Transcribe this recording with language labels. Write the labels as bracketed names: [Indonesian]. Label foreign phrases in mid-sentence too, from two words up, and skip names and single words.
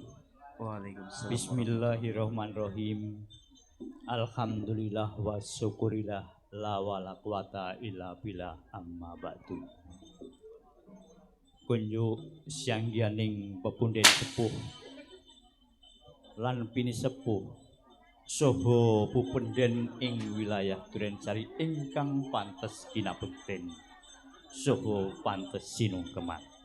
[Arabic] Waalaikumsalam. بسم الله الرحمن الرحيم. الحمد لله وشكر لله لا ولا قوة إلا بالله أما بعد. [Javanese] Kunjuk sianggianing pepunden sepuh lan pini sepuh saha pupenden ing wilayah Durensari ingkang pantes kinabekten saha pantes sinungkeman.